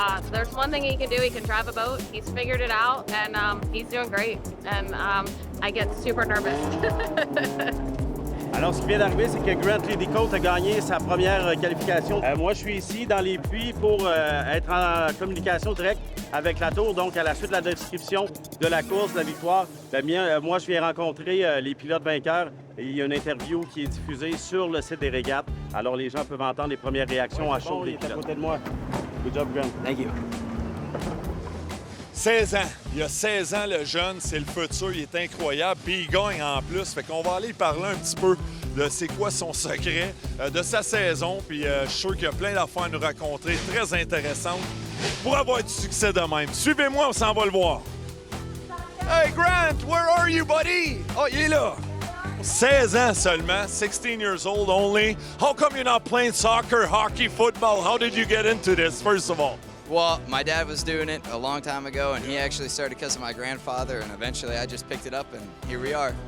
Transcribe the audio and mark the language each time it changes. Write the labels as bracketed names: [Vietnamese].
[English] There's one thing he can do. He can drive a boat. He's figured it out, and he's doing great. And I get super nervous. [French] Alors, ce qui vient d'arriver, c'est que Grant Lidicote a gagné sa première qualification. Moi, je suis ici dans les puits pour être en communication directe avec la tour. Donc, à la suite de la description de la course, de la victoire, moi, je viens rencontrer les pilotes vainqueurs. Et il y a une interview qui est diffusée sur le site des régates. Alors, les gens peuvent entendre les premières réactions à chaud des pilotes. À côté de moi. [English] Good job, [French] Grant. [English] Thank you. [French] 16 ans. Il a 16 ans, le jeune. C'est le futur. Il est incroyable. Puis il gagne en plus. Fait qu'on va aller parler un petit peu de c'est quoi son secret, de sa saison. Puis je suis sûr qu'il y a plein d'affaires à nous raconter, très intéressantes, pour avoir du succès de même. Suivez-moi, on s'en va le voir. [English] Hey, Grant, where are you, buddy? Oh, [French] il est là. 16 ans seulement, [English] 16 years old only. How come you're not playing soccer, hockey, football? How did you get into this, first of all? Well, my dad was doing it a long time ago, and he actually started because of my grandfather, and eventually I just picked it up, and here we are.